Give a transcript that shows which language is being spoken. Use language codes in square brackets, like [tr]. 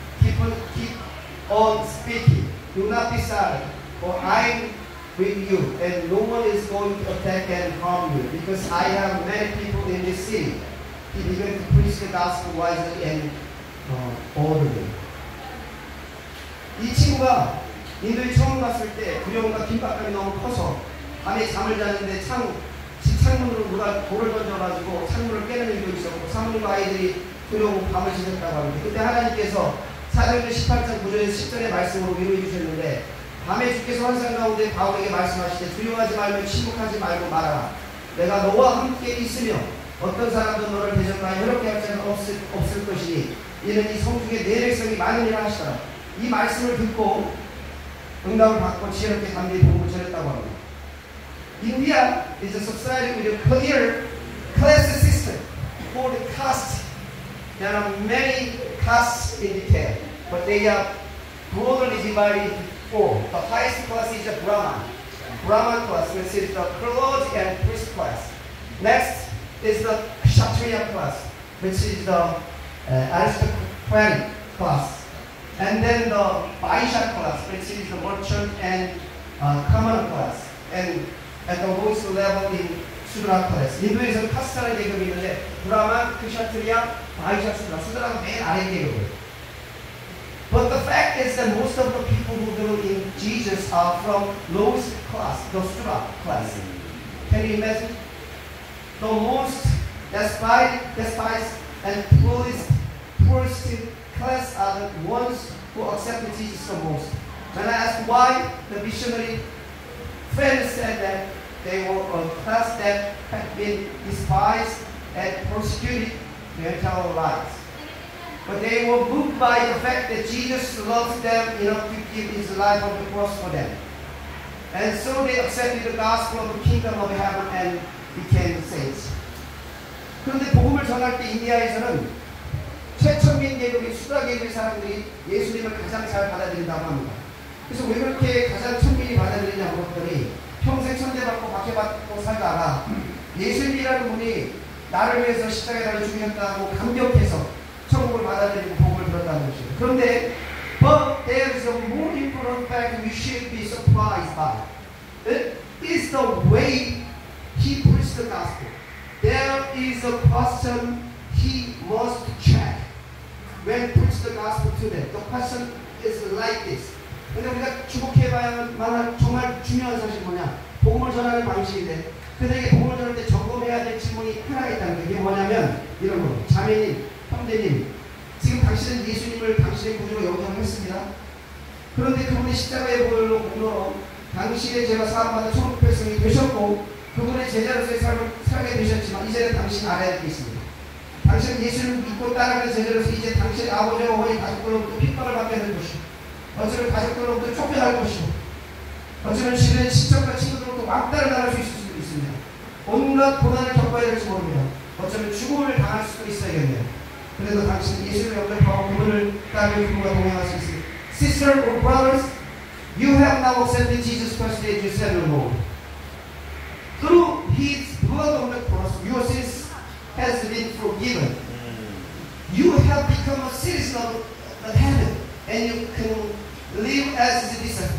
[en] Keep on speaking. Do not be silent, for I with you, and no one is going to attack and harm you, because I have many people in this city. He began to preach the gospel wisely and orderly. [ko] 이 친구가 인도에 처음 갔을 때 두려움과 긴박감이 너무 커서 밤에 잠을 자는데 집 창문으로 누가 돌을 던져가지고 창문을 깨는 일도 있었고 사모님과 아이들이 두려움으로 밤을 지냈다고 합니다. 그때 하나님께서 사도행전 18장 9절에서 10절의 말씀으로 위로해 주셨는데 밤에 주께서 환상 가운데 바울에게 말씀하시되 두려워하지 말며 침묵하지 말고 말하라. 내가 너와 함께 있으며 어떤 사람도 너를 대적하여 해롭게 할 자는 없을 것이니 이는 이 성중에 내 백성이 많으니라 하시더라. 이 말씀을 듣고 응답을 받고 지혜롭게 담대히 복음을 전했다고 합니다. [en] India is a society with a clear class system for the caste. There are many castes in detail, but they are broadly divided into four. The highest class is the Brahman class, which is the clergy and priest class. Next is the Kshatriya class, which is the aristocratic class. And then the Vaishya class, which is the merchant and common class. And at the lowest level in Sudra class. [ko] 인도에서는 카스트라는 계급이 있는데 브라만, 크샤트리아, 바이샤, 수드라가 맨 아래 계급이에요. [en] But the fact is that most of the people who believe in Jesus are from lowest class, the Sudra class. Can you imagine? The most despised and poorest class are the ones who accepted Jesus the most. When I asked why, the missionary friends said that they were a class that had been despised and persecuted their entire lives. But they were moved by the fact that Jesus loves them enough to give his life on the cross for them. And so they accepted the gospel of the kingdom of heaven and became saints. [ko] 그런데 복음을 전할 때 인디아에서는 최첨민 계급인 수다 계급의 사람들이 예수님을 가장 잘 받아들인다고 합니다. 그래서 왜 그렇게 가장 천민이 받아들이냐 물었더니 평생 천대받고 박해받고 살다가 예수님이라는 분이 나를 위해서 십자가에 달려 죽으셨다고 감격해서 천국을 받아들이고 복음을 들었다는 것이에요. 그런데 [en] but there is a more important fact we should be surprised by. It is the way he preached the gospel. There is a question he must check when preach the gospel to them. The question is like this. [ko] 근데 우리가 주목해봐야 만한 정말 중요한 사실이 뭐냐? 복음을 전하는 방식인데 그들에게 복음을 전할 때 점검해야 될 질문이 하나가 있다는 게 이게 뭐냐면 이런 거. 자매님, 형제님, 지금 당신은 예수님을 당신의 구주로 영접했습니다. 그런데 그분의 십자가의 보혈로 공로로 당신의 죄가 사함받은 천국 백성이 되셨고 그분의 제자로서의 삶을 살게 되셨지만 이제는 당신 알아야 할 게 있습니다. 당신은 예수를 믿고 따라가는 제자로서 이제 당신의 아버지와 어머니 가족들로부터 핍박을 받게 될 것이고 어쩌면 가족들로부터 쫓겨날 것이고 어쩌면 주변의 친척과 친구들로부터 왕따를 당할 수 있을 수도 있습니다. 온갖 고난을 겪어야 될지 모릅니다. 어쩌면 죽음을 당할 수도 있어야겠네요. 그래도 당신은 예수를 영접하고 그분을 따르며 그분과 동행할 수 있습니다. [en] Sister or brothers, you have now accepted Jesus Christ as your Savior Lord. Through His blood on the cross, your sins has been forgiven. You have become a citizen of heaven, and you can live as a citizen.